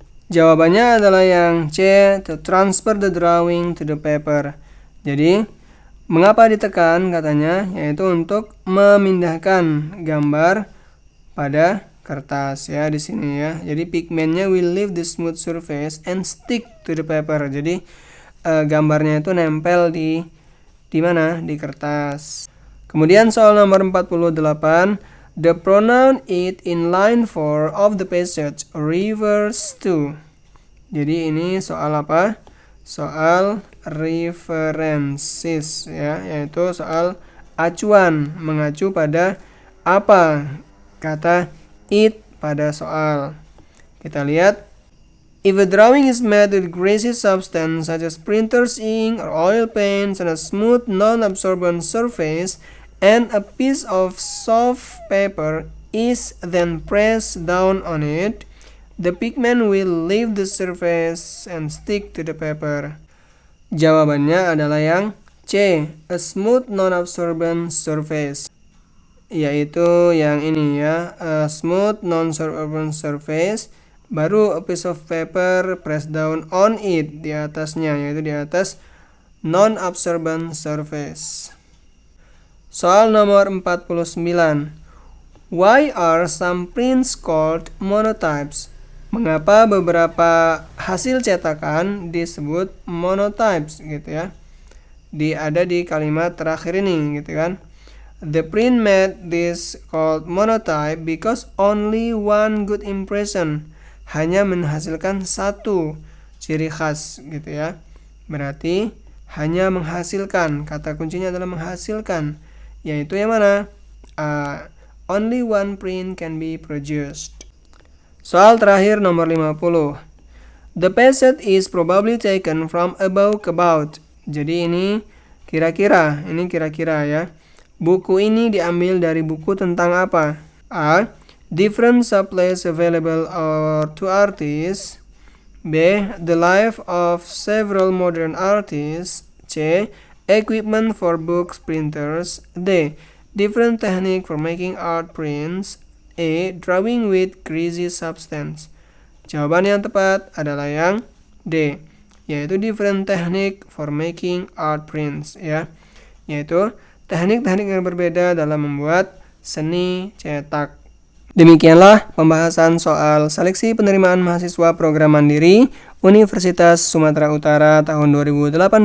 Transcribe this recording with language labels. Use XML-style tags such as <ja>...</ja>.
<id>Jawabannya adalah yang C.</id> <en>To transfer the drawing to the paper.</en> <id>Jadi, mengapa ditekan katanya? Yaitu untuk memindahkan gambar pada kertas ya di sini ya. Jadi pigmentnya</id> <en>will leave the smooth surface and stick to the paper.</en> <id>Jadi gambarnya itu nempel di mana? Di kertas. Kemudian soal nomor 48.</id> <en>The pronoun it in line 4 of the passage refers to.</en> <id>Jadi ini soal apa? Soal references ya, yaitu soal acuan, mengacu pada apa kata it pada soal.</id> <en>Kita lihat, if a drawing is made with greasy substance such as printer's ink or oil paints on a smooth non-absorbent surface, and a piece of soft paper is then pressed down on it, the pigment will leave the surface and stick to the paper.</en> <id>Jawabannya adalah yang C.</id> <en>A smooth non-absorbent surface,</en> <id>yaitu yang ini ya,</id> <en>a smooth non-absorbent surface,</en> <id>baru</id> <en>a piece of paper pressed down on it,</en> <id>di atasnya, yaitu di atas</id> <en>non-absorbent surface.</en> <id>Soal nomor 49.</id> <en>Why are some prints called monotypes?</en> <id>Mengapa beberapa hasil cetakan disebut monotypes gitu ya? Ada di kalimat terakhir ini gitu kan.</id> <en>The print made this called monotype because only one good impression,</en> <id>hanya menghasilkan satu ciri khas gitu ya. Berarti hanya menghasilkan, kata kuncinya adalah menghasilkan, yaitu yang mana?</id> <en>Only one print can be produced.</en> <id>Soal terakhir nomor 50.</id> <en>The passage is probably taken from a book about.</en> <id>Jadi ini kira-kira ya. Buku ini diambil dari buku tentang apa? A.</id> <en>Different supplies available to artists. B. The life of several modern artists. C. Equipment for books printers. D. Different technique for making art prints. E. Drawing with greasy substance.</en> <id>Jawaban yang tepat adalah yang D, yaitu</id> <en>different technique for making art prints</en> <id>ya, yaitu teknik-teknik yang berbeda dalam membuat seni cetak. Demikianlah pembahasan soal seleksi penerimaan mahasiswa program mandiri Universitas Sumatera Utara tahun 2018.</id>